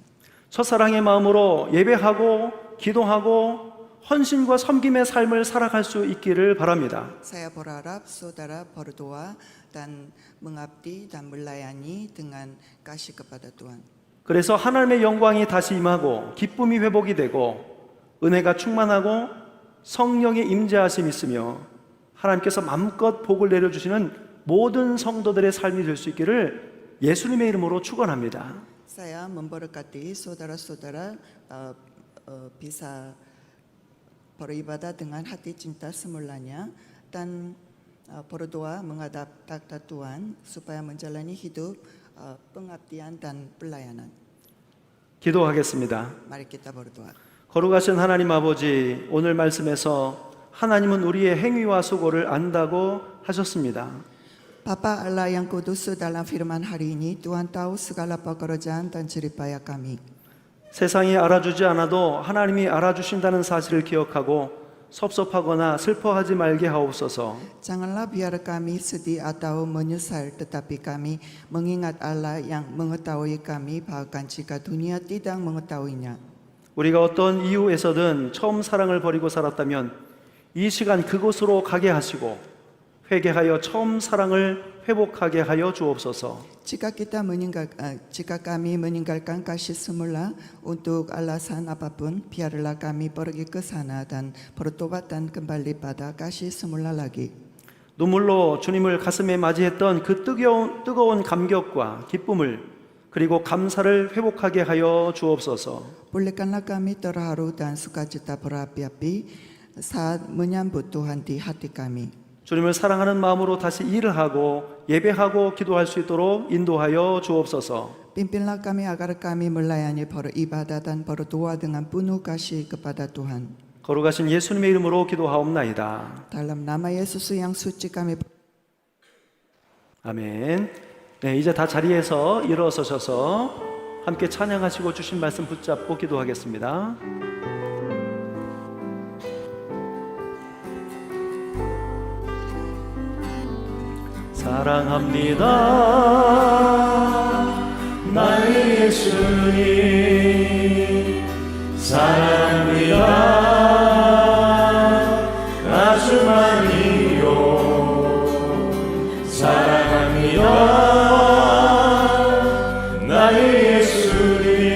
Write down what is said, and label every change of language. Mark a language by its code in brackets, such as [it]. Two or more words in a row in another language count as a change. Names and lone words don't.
[ko] 첫사랑의 마음으로 예배하고 기도하고 헌신과 섬김의 삶을 살아갈 수 있기를 바랍니다. [id] Saya berharap saudara berdoa dan mengabdi dan melayani dengan kasih kepada Tuhan. [ko] 그래서 하나님의 영광이 다시 임하고 기쁨이 회복이 되고 은혜가 충만하고 성령의 임재하심이 있으며 하나님께서 마음껏 복을 내려주시는 모든 성도들의 삶이 될 수 있기를 예수님의 이름으로 축원합니다. [id] Saya memberkati saudara-saudara bisa beribadah dengan hati cinta semulanya dan berdoa menghadap takhta Tuhan supaya menjalani hidup pengabdian dan pelayanan. [ko] 기도하겠습니다. [id] Mari kita berdoa. [ko] 거룩하신 하나님 아버지, 오늘 말씀에서 하나님은 우리의 행위와 수고를 안다고 하셨습니다. [id] Bapa Allah yang kudus, dalam firman hari ini Tuhan tahu segala pekerjaan dan jerih payah kami. [ko] 세상이 알아주지 않아도 하나님이 알아주신다는 사실을 기억하고 섭섭하거나 슬퍼하지 말게 하옵소서. [id] Janganlah biar kami sedih atau menyesal, tetapi kami mengingat Allah yang mengetahui kami, bahkan jika dunia tidak mengetahuinya. [ko] 우리가 어떤 이유에서든 처음 사랑을 버리고 살았다면 이 시간 그곳으로 가게 하시고 회개하여 처음 사랑을 회복하게 하여 주옵소서. [id] Jika kami meninggalkan kasih semula untuk alasan apapun, biarlah kami pergi ke sana dan bertobat dan kembali pada kasih semula lagi. [ko] 눈물로 주님을 가슴에 맞이했던 그 뜨거운 감격과 기쁨을 그리고 감사를 회복하게 하여 주옵소서. [id] Pulihkanlah kami terharu dan sukacita berapi-api saat menyambut Tuhan di hati kami. [ko] 주님을 사랑하는 마음으로 다시 일을 하고 예배하고 기도할 수 있도록 인도하여 주옵소서. [id] Pimpinlah kami agar kami melayani beribadah dan berdoa dengan penuh kasih kepada Tuhan. [ko] 거룩하신 예수님의 이름으로 기도하옵나이다. [id] Dalam nama Yesus yang suci kami. [ko] 아멘. 네, 이제 다 자리에서 일어서셔서 함께 찬양하시고 주신 말씀 붙잡고 기도하겠습니다. 사랑합니다 나의 예수님 사랑합니다 아주 많이요 사랑합니다 나의 예수님